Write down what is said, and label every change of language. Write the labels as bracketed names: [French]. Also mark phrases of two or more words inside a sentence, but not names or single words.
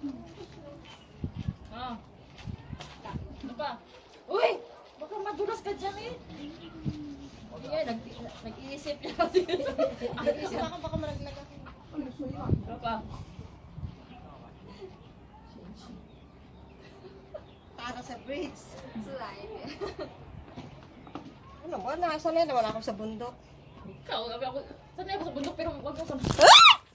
[Filipino] Ah. Ano pa? Uy! Baka madulas ka dyan eh. Okay, nag-iisip niya. Nag-iisip ako baka malaglag ako. Ano pa? Para sa bridge. [Chinese] 自然一点。 [Filipino] Ano ba? Nasanay naman ako sa bundok. Ikaw, sabi ako, sanay ako sa bundok pero wag mo sa... Ah!